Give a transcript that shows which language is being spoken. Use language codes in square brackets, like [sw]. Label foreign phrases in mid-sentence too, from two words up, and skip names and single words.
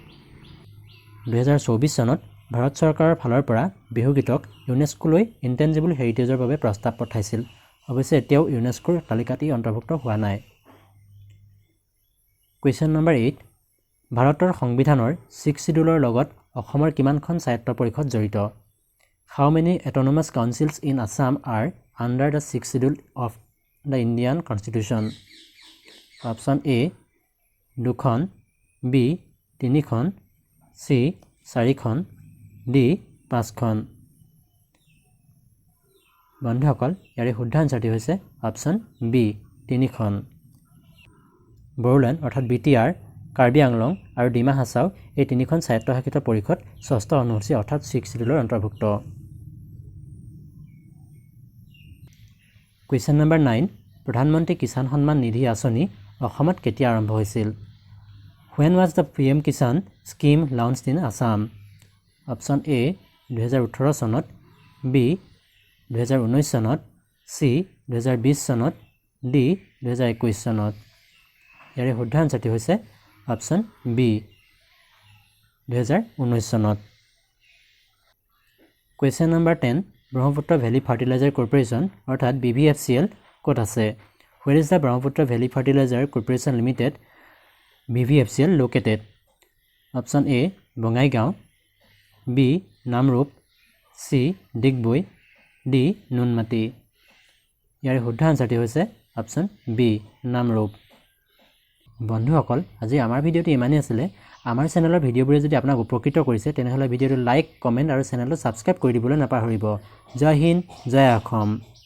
[as] 2024 চনত ভাৰত চৰকাৰৰ ফালৰ পৰা বিহু গীতক ইউনেস্কোলৈ [en] intangible heritage [as] বাবে প্ৰস্তাৱ পঠাইছিল। অৱশ্যে এতিয়াও ইউনেস্কোৰ তালিকাত ই অন্তৰ্ভুক্ত হোৱা নাই। [en] question number [as] 8, ভাৰতৰ সংবিধানৰ 6th শিডিউলৰ লগত অসমৰ কিমানখন স্বায়ত্ত পৰিষদ জড়িত? [en] how many autonomous councils in Assam are under the 6th schedule of the Indian constitution? [as] অপশ্যন এ 2খন, বি 3খন, চি 4খন ডি 5খন বন্ধুসকল ইয়াৰে শুদ্ধ আনসাৰটি হৈছে অপশ্যন বি 3খন বড়োলেণ্ড অৰ্থাৎ বিটিআৰ কাৰ্বি আংলং আৰু ডিমা হাছাও এই 3খন স্বায়ত্তশাসিত পৰিষদ ষষ্ঠ অনুসূচী অৰ্থাৎ 6 শিডিউলৰ অন্তৰ্ভুক্ত [en] question number 9 [as] প্ৰধানমন্ত্ৰী কিষাণ সন্মান নিধি আঁচনি অসমত কেতিয়া আৰম্ভ হৈছিল [en] When was the PM Kisan scheme launched in Assam? [as] Option A 2018 চনত B 2019 চনত C 2020 চনত D 2021 চনত ইয়াৰে শুদ্ধ আনসাৰটি হৈছে অপশ্যন বি 2019 চনত [en] question number [as] 10 ব্ৰহ্মপুত্ৰ ভেলী ফাৰ্টিলাইজাৰ কৰ্পোৰেশ্যন অৰ্থাৎ BVFCL ক'ত আছে [en] Where is the [as] ব্ৰহ্মপুত্ৰ ভেলী ফাৰ্টিলাইজাৰ কৰ্পোৰেশ্যন লিমিটেড BVFCL located Option A বঙাইগাঁও B নামৰূপ C ডিগবৈ D নুনমাটি ইয়াৰে শুদ্ধ আনসাৰটি হৈছে অপশ্যন বি নামৰূপ বন্ধুসকল আজি আমাৰ ভিডিঅ'টো ইমানেই আছিলে আমাৰ চেনেলৰ ভিডিঅ'বোৰে যদি আপোনাক উপকৃত কৰিছে তেনেহ'লে ভিডিঅ'টো [en] like comment [as] আৰু চেনেলটো ছাবস্ক্ৰাইব কৰি দিবলৈ নাপাহৰিব জয় হিন্দ জয় অসম